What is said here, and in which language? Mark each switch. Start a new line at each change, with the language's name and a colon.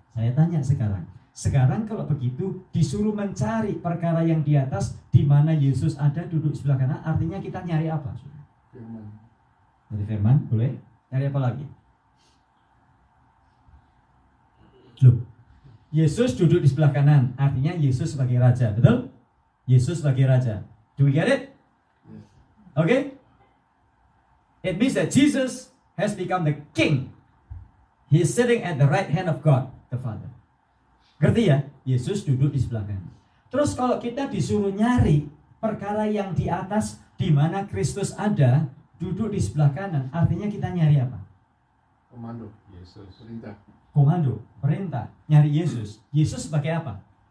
Indonesian: Saya tanya sekarang kalau begitu disuruh mencari perkara yang di atas, di mana Yesus ada duduk di sebelah kanan, artinya kita nyari apa? Firman. Nyari firman, boleh? Nyari apa lagi? Loh, Yesus duduk di sebelah kanan, artinya Yesus sebagai raja, betul? Yesus sebagai raja.
English: Do we get it? Okay? It means that Jesus has become the king. He is sitting at the right hand of God, the Father.
Indonesian: Ngerti ya? Yesus duduk di sebelah kanan. Terus kalau kita disuruh nyari perkara yang di atas, di mana Kristus ada, duduk di sebelah kanan, artinya kita nyari apa? Komando. Yesus. Perintah. Komando, perintah, nyari Yesus. Yesus sebagai apa?